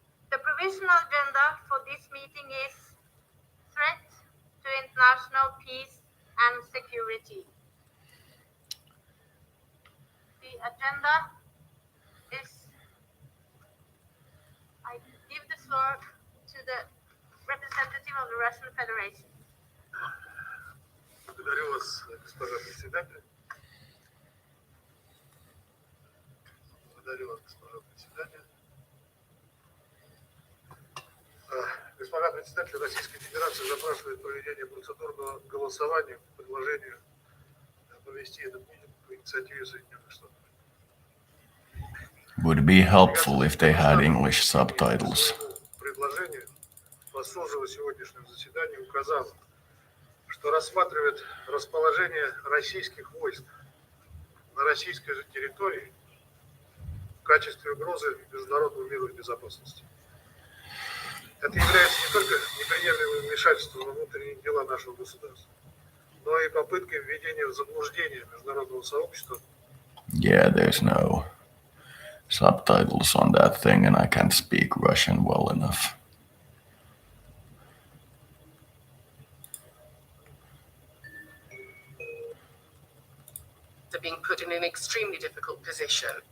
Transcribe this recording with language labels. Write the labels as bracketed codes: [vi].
[en] The provisional agenda for this meeting is threat to international peace and security. The agenda is, I give the floor to the representative of the Russian Federation. [ru] Благодарю вас, госпожа председатель. Благодарю вас, госпожа председатель. Госпожа председатель, Российская Федерация запрашивает проведение процедурного голосования по предложению провести этот митинг по инициативе Соединенных Штатов. [en] Would be helpful if they had English subtitles. [ru] Предложение по созыву сегодняшнего заседания указал, что рассматривает расположение российских войск на российской же территории в качестве угрозы международному миру и безопасности. Это является не только неприемлемым вмешательством во внутренние дела нашего государства, но и попыткой введения в заблуждение международного сообщества. [en] Yeah, there's no subtitles on that thing, and I can't speak Russian well enough. They're being put in an extremely difficult position.